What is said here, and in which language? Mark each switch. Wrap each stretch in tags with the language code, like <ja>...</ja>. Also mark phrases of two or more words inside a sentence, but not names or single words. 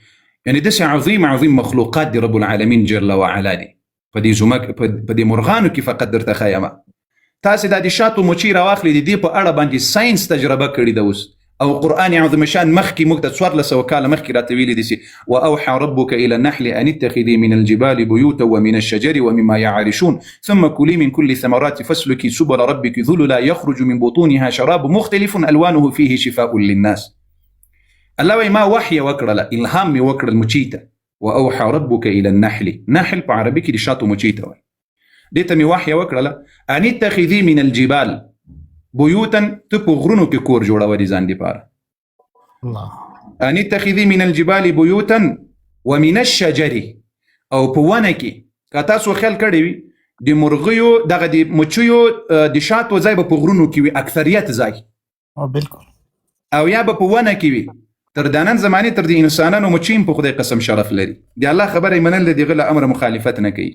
<ps>یعنې داسې عظیم مخلوقات دی</ps> <ar>رب العالمین جل وعلا</ar> <ps>دی په دې مرغانو کې. فقط درته ښیم تاسې دا د شاتو مچۍ راواخلي، د دې په اړه باندې ساینس تجربه کړې ده اوس، او قرآن عظیم شان مخکې موږ ته 1400 کاله مخکې راته ویلي دي چې</ps> <ar>واوحى ربك الى النحل ان اتخذي من الجبال بيوتا ومن الشجر ومما يعرشون ثم كلي من كل الثمرات فاسلكي سبل ربك ذللا يخرج من بطونها شراب مختلف الوانه فيه شفاء للناس.</ar> <ps>الله وایي ما وحی وکړله، الهام مې وکړل مچۍ ته.</ps> <ar>واوحى ربك الى النحل،</ar> <ps>نحل په عربي کې د شاتو مچۍ ته وایي. دې ته مې وحی وکړله</ps> <ar>ان اتخذي من الجبال بیوتن،</ar> <ps>ته په غرونو کې کور جوړوه د ځان دپاره.</ps> <ar>ان اتخذي من الجبال بیوتن ومن الشجر،</ar> <ps>او په ونه کې که تاسو خیال کړی وي د مرغیو دغه د مچیو د شاتو ځای به په غرونو کې وي، اکثریت ځای بالکل، او یا به په ونه کې وي. تر د نن زمانې تر د انسانانو مچیم په خدای قسم شرف لري. د الله خبره یې منل، د هغه له امره مخالفت نه کوي.</ps>